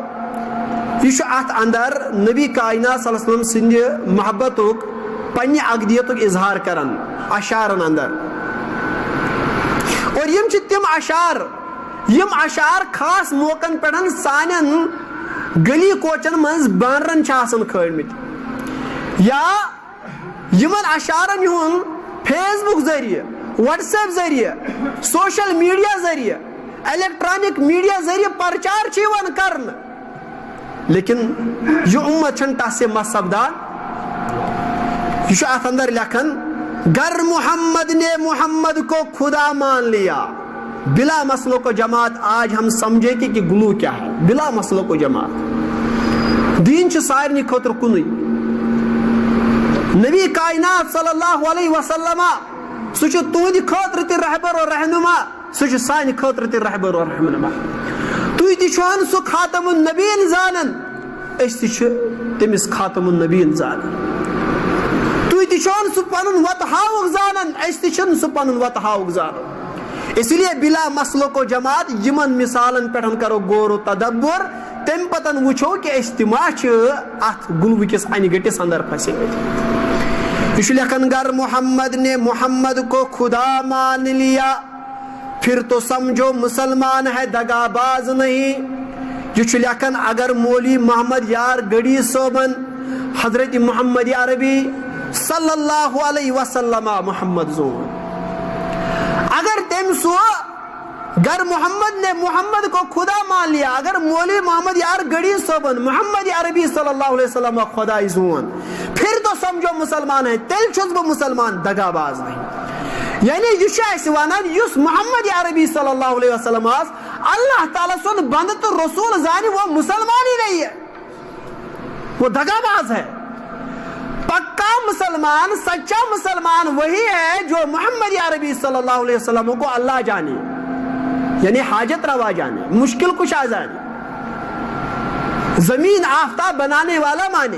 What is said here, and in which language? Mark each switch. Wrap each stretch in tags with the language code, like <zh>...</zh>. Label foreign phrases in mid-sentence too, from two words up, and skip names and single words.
<ks>یہ چھُ اتھ اندر نبی کائنات</ks> <ar>صلی اللہ علیہ وسلم</ar> <ks>سٕنٛدِ محبتُک پننہِ عقدیتُک اظہار کران اشارن اندر. اور یم چھِ تِم اشار خاص موقعن پٮ۪ٹھ سانٮ۪ن گلی کوچن منٛز بانرن چھِ آسان کھٲلمٕتۍ یا یمن اشارن ہُنٛد فیس بک ذریعہ واٹس ایپ ذریعہ سوشل میڈیا ذریعہ الیکٹرانک میڈیا ذریعہ پرچار چھِ یوان کرنہٕ لیکن یہ امت چھن تس سے مس سپدان. یہ ات اندر لکھن</ks> <ur>گر محمد نے محمد کو خدا مان لیا بلا مسلوں کو جماعت. آج ہم سمجھے کہ گلو کیا ہے. بلا مسلوں کو جماعت</ur> <ks>دین چھ سارنی خاطر کنوی. نبی کائنات</ks> <ar>صلی اللہ علیہ وسلم</ar> <ks>سہ تہندِ خاطر تہ رہبر اور رہنما سہ سانہ خاطر تہ رہبر اور رہنما. تُہۍ تہِ چھِوٕ سُہ</ks> <ar>خاتم النبیین</ar> <ks>زانن أسۍ تہِ چھِ تٔمِس</ks> <ar>خاتم النبیین</ar> <ks>زانن. تُہۍ تہِ چھِوٕ سُہ پنُن وتہٕ ہاوُک زانن أسۍ تہِ چھِنہٕ سُہ پنُن وتہٕ ہاوُک زانن. اس لیے بلا مسلک و جماعت یمن مثالن پٮ۪ٹھ کرو غور و تدبر تمہِ پتن وٕچھو کہ أسۍ تہِ ما چھِ اتھ گلوٕ کِس انہِ گٔٹِس اندر پھسیمٕتۍ. یہ چھُ لیکھان</ks> <ur>گر محمد نے محمد کو خدا مان لیا پھر تو سمجھو مسلمان ہے دگا باز نہیں.</ur> <ks>یہ چھُ لیکھان اگر مولی محمد یار گڑی صوبن حضرت محمد عربی</ks> <ar>صلی اللہ علیہ وسلم</ar> <ks>محمد زون اگر تم سو</ks> <ur>گر محمد نے محمد کو خدا مان لیا</ur> <ks>اگر مولی محمد یار گڑی صوبن محمد عربی</ks> <ar>صلی اللہ علیہ وسلم</ar> <ks>خدا زون</ks> <ur>پھر تو سمجھو مسلمان ہے</ur> <ks>تیل چھُس بہٕ مسلمان</ks> <ur>دگا باز نہیں.</ur> <ks>یعنی یہ چھُ ونان یس محمد عربی</ks> <ar>صلی اللہ علیہ وسلم</ar> <ks>اللہ تعالیٰ سن بند تو رسول زانی</ks> <ur>وہ مسلمان ہی نہیں ہے وہ دگا باز ہے. پکا مسلمان سچا مسلمان وہی ہے جو محمد عربی</ur> <ar>صلی اللہ علیہ وسلم</ar> <ur>کو اللہ جانے یعنی حاجت روا جانے مشکل کشا جانے زمین آفتاب بنانے والا مانے.</ur>